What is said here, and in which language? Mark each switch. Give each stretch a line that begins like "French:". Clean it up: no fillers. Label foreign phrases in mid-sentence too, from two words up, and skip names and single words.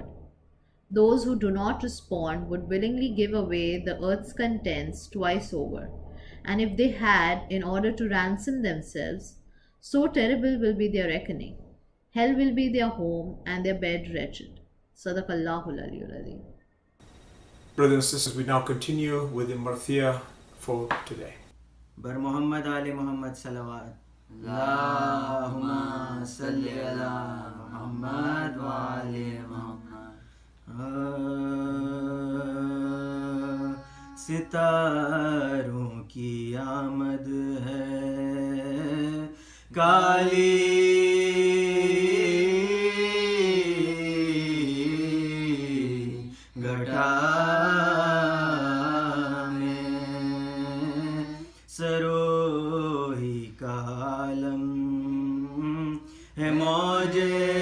English: Those who do not respond would willingly give away the earth's contents twice over, and if they had, in order to ransom themselves, so terrible will be their reckoning. Hell will be their home, and their bed wretched.
Arabic: صدق الله العلي العظيم.
English: Brothers and sisters, we now continue with the Marthiyah for today.
Arabic: بر محمد آل محمد صلوات. اللهم صل على محمد و آل محمد.
Urdu: ستاروں کی آمد ہے کالی گھٹا میں سروہی کا عالم ہے موجے